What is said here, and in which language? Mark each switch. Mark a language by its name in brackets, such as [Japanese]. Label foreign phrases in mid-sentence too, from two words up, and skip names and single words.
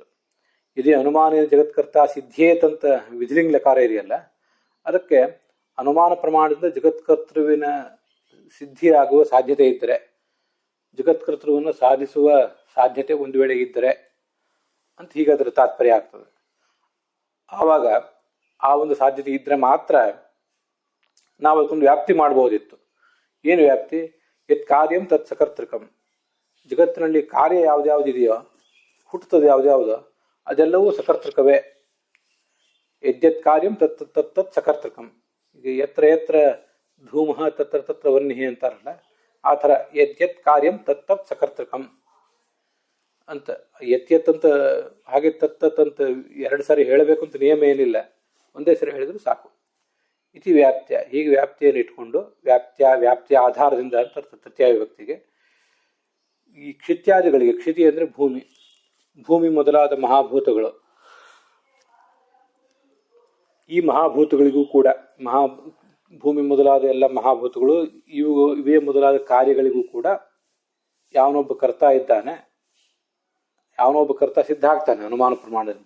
[Kannada] ಇದೇ ಅನುಮಾನ [Sanskrit] ಜಗತ್ಕರ್ತ ಸಿದ್ಧೇತ್ [Kannada] ಅಂತ ವಿಧಿಲಿಂಗ ಲಕಾರ ಇದೆಯಲ್ಲ, ಅದಕ್ಕೆ ಅನುಮಾನ ಪ್ರಮಾಣದಿಂದ ಜಗತ್ಕರ್ತೃವಿನ ಸಿದ್ಧಿಯಾಗುವ ಸಾಧ್ಯತೆ ಇದ್ದರೆ, ಜಗತ್ಕರ್ತೃವನ್ನು ಸಾಧಿಸುವ ಸಾಧ್ಯತೆ ಒಂದು ವೇಳೆ ಇದ್ದರೆ ಅಂತ ಹೀಗೆ ಅದರ ತಾತ್ಪರ್ಯ ಆಗ್ತದೆ. ಆವಾಗ ಆ ಒಂದು ಸಾಧ್ಯತೆ ಇದ್ರೆ ಮಾತ್ರ ನಾವು ಅದಕ್ಕೊಂದು ವ್ಯಾಪ್ತಿ ಮಾಡಬಹುದಿತ್ತು. ಏನು ವ್ಯಾಪ್ತಿ? [Sanskrit] ಯತ್ ಕಾರ್ಯಂ ತತ್ ಸಕರ್ತೃಕಂ. [Kannada] ಜಗತ್ತಿನಲ್ಲಿ ಕಾರ್ಯ ಯಾವ್ದ್ಯಾವ್ದಿದೆಯೋ, ಹುಟ್ಟುತ್ತದೆ ಯಾವ್ದ್ಯಾವುದೋ ಅದೆಲ್ಲವೂ ಸಕರ್ತೃಕವೇ. [Sanskrit] ಯದ್ಯತ್ ಕಾರ್ಯಂ ತತ್ ತತ್ ತತ್ ಸಕರ್ತೃಕಂ. [Kannada] ಈಗ [Sanskrit] ಯತ್ರ ಯತ್ರ ಧೂಮಃ ತತ್ರ ತತ್ರ ವನ್ನಿಹಿ [Kannada] ಅಂತಾರಲ್ಲ, ಆ ಥರ [Sanskrit] ಯದ್ಯತ್ ಕಾರ್ಯಂ ತತ್ ತತ್ ಸಕರ್ತೃಕಂ [Kannada] ಅಂತ. ಯತ್ ಅಂತ ಹಾಗೆ ತತ್ ಅಂತ ಎರಡು ಸಾರಿ ಹೇಳಬೇಕು ಅಂತ ನಿಯಮ ಏನಿಲ್ಲ, ಒಂದೇ ಸರಿ ಹೇಳಿದ್ರು ಸಾಕು. [Sanskrit] ಇತಿ ವ್ಯಾಪ್ತ್ಯ, [Kannada] ಹೀಗೆ ವ್ಯಾಪ್ತಿಯನ್ನು ಇಟ್ಕೊಂಡು ವ್ಯಾಪ್ತಿಯ ಆಧಾರದಿಂದ ಅಂತ ತೃತೀಯ ವಿಭಕ್ತಿಗೆ ಈ ಕ್ಷಿತ್ಯಾದಿಗಳಿಗೆ, ಕ್ಷಿತಿ ಅಂದರೆ ಭೂಮಿ ಮೊದಲಾದ ಮಹಾಭೂತಗಳು, ಈ ಮಹಾಭೂತಗಳಿಗೂ ಕೂಡ ಭೂಮಿ ಮೊದಲಾದ ಎಲ್ಲ ಮಹಾಭೂತಗಳು ಇವೇ ಮೊದಲಾದ ಕಾರ್ಯಗಳಿಗೂ ಕೂಡ ಯಾವನೊಬ್ಬ ಕರ್ತ ಇದ್ದಾನೆ, ಯಾವನೊಬ್ಬ ಕರ್ತ ಸಿದ್ಧ ಆಗ್ತಾನೆ ಅನುಮಾನ ಪ್ರಮಾಣದಿಂದ.